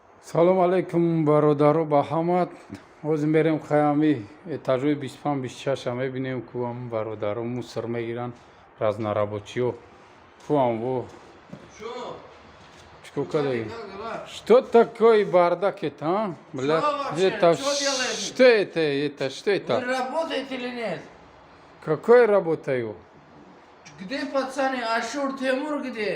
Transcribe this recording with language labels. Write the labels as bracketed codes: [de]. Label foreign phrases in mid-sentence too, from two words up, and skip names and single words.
[tg] Салом алейкум бародару ба ҳамат. ҳозир мерем хаёми этажои 25-26 мебинем кӯам бародару мусор мегиранд разнорабочиё. Кӯам во. [ru] Сколько даёт? Что такое бардак это, блядь? Это что это? Это что это? Вы работаете или нет? Какой работаю? Где пацаны? Ашур, Тимур где?